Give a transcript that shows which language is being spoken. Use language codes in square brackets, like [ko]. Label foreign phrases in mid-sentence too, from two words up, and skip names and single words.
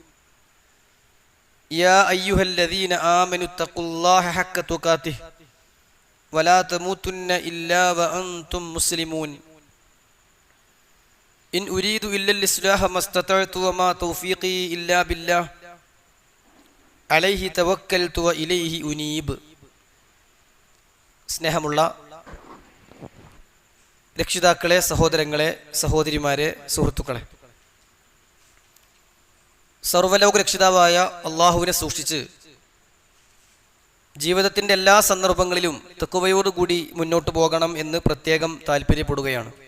[ar] يا أيها الذين آمنوا اتقوا الله حق تقاته ولا تموتن إلا وأنتم مسلمون. إن أريد إلا الإصلاح ما استطعت وما توفيقي إلا بالله عليه توكلت وإليه أنيب. [ml] സ്നേഹമുള്ള രക്ഷിതാക്കളെ, സഹോദരങ്ങളെ, സഹോദരിമാരെ, സുഹൃത്തുക്കളെ, സർവ്വലോക രക്ഷിതാവായ അള്ളാഹുവിനെ സൂക്ഷിച്ച് ജീവിതത്തിൻ്റെ എല്ലാ സന്ദർഭങ്ങളിലും തഖ്വയോടുകൂടി മുന്നോട്ട് പോകണം എന്ന് പ്രത്യേകം താല്പര്യപ്പെടുകയാണ്.